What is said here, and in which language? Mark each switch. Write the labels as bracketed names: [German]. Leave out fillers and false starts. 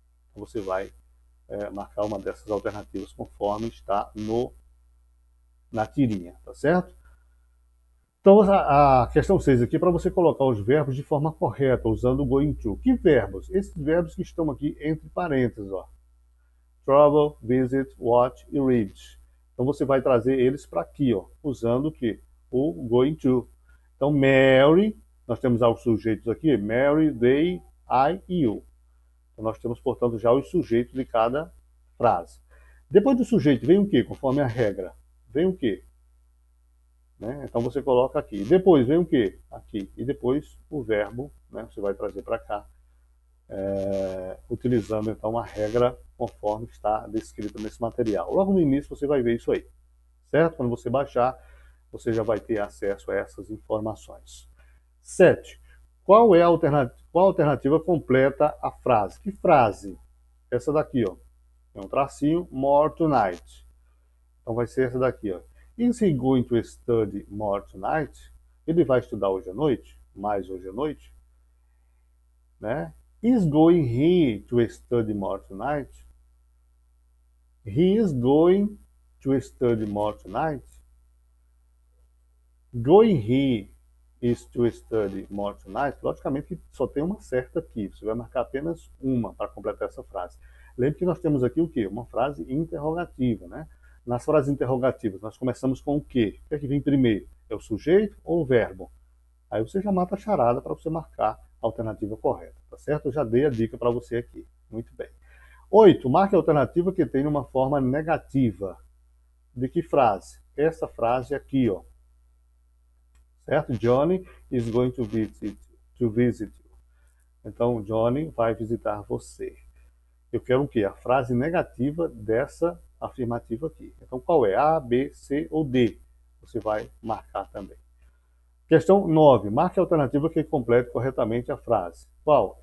[Portuguese] Então você vai marcar uma dessas alternativas conforme está na tirinha, tá certo? Então a questão 6 aqui é para você colocar os verbos de forma correta, usando o going to. Que verbos? Esses verbos que estão aqui entre parênteses, ó. [English] Travel, visit, watch e read. [Portuguese] Então você vai trazer eles para aqui, ó, usando o que? O going to. Então, Mary, nós temos os sujeitos aqui, Mary, they, I e you. Então nós temos, portanto, já os sujeitos de cada frase. Depois do sujeito vem o que, conforme a regra? Vem o que? Né? Então você coloca aqui. Depois vem o que? Aqui. E depois o verbo, né? Você vai trazer para cá, utilizando então a regra conforme está descrita nesse material. Logo no início você vai ver isso aí, certo? Quando você baixar, você já vai ter acesso a essas informações. 7. Qual é a alternativa completa à frase? Que frase? Essa daqui, ó. É um tracinho, [English] more tonight. [Portuguese] Então vai ser essa daqui, ó. [English] Is he going to study more tonight? [Portuguese] Ele vai estudar hoje à noite? Mais hoje à noite? Né? [English] Is going he to study more tonight? He is going to study more tonight? Going he is to study more tonight? [Portuguese] Logicamente que só tem uma certa aqui. Você vai marcar apenas uma para completar essa frase. Lembre que nós temos aqui o quê? Uma frase interrogativa, né? Nas frases interrogativas, nós começamos com o quê? O que é que vem primeiro? É o sujeito ou o verbo? Aí você já mata a charada para você marcar a alternativa correta, tá certo? Eu já dei a dica para você aqui. Muito bem. 8. Marque a alternativa que tem uma forma negativa. De que frase? Essa frase aqui, ó. Certo? [English] Johnny is going to visit you. [Portuguese] Então, Johnny vai visitar você. Eu quero o quê? A frase negativa dessa afirmativa aqui. Então, qual é? A, B, C ou D? Você vai marcar também. Questão 9. Marque a alternativa que complete corretamente a frase. Qual?